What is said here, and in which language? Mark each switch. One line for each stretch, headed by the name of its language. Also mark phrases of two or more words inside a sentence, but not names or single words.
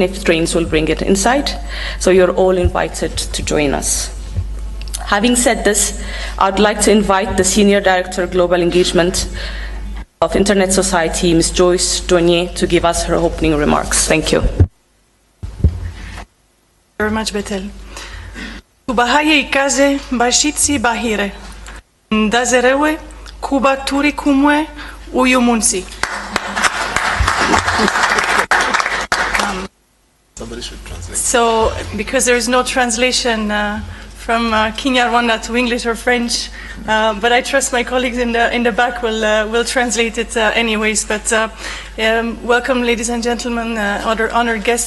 English: If it rains, we'll bring it inside. So you're all invited to join us. Having said this, I'd like to invite the Senior Director of Global Engagement of Internet Society, Ms. Joyce Dogniez, to give us her opening remarks. Thank you. Very much, Bekele.
Rundi: Kubahaye ikaze bashitsi bahire. Ndazerewe kuba turi kumwe uyu munsi.
English: Somebody should translate. So, because there is no translation from Kenya, Rwanda to English or French, but I trust my colleagues in the back will translate it anyways. But welcome, ladies and gentlemen, other honored guests.